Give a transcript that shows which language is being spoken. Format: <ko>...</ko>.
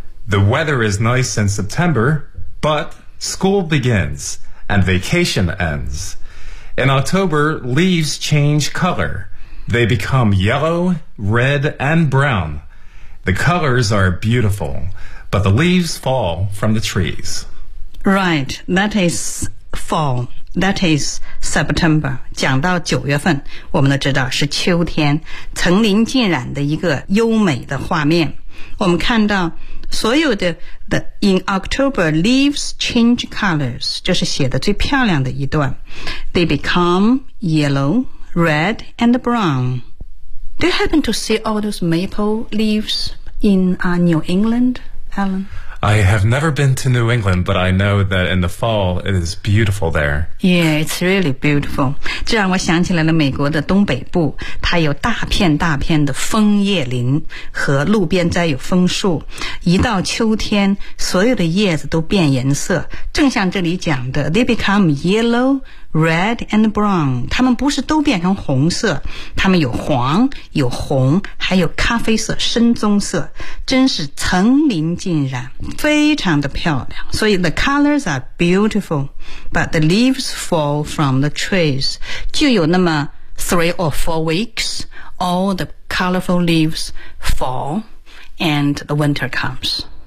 <en>The weather is nice in September, but school begins and vacation ends. In October, leaves change color. They become yellow, red, and brown. The colors are beautiful, but the leaves fall from the trees. Right, that is fall. That is September.</en> <zh>讲到九月份，我们都知道是秋天，层林尽染的一个优美的画面。我们看到所有的</zh> <en>the in October leaves change colors，</en> <zh>这是写的最漂亮的一段。</zh> <en>They become yellow, red, and brown. Do you happen to see all those maple leaves in New England, Alan? I have never been to New England, but I know that in the fall, it is beautiful there. Yeah, it's really beautiful.</en> <zh>这让我想起来了美国的东北部，它有大片大片的枫叶林和路边栽有枫树。一到秋天，所有的叶子都变颜色。正像这里讲的 ,</zh> <en>they become yellow, red, and brown.</en> <zh>它们不是都变成红色，它们有黄，有红，还有咖啡色，深棕色。真是层林尽染。非常的漂亮，所以</zh> <en>the colors are beautiful, but the leaves fall from the trees.</en> <zh>就有那么</zh> <en>three or four weeks, all the colorful leaves fall, and the winter comes.</en>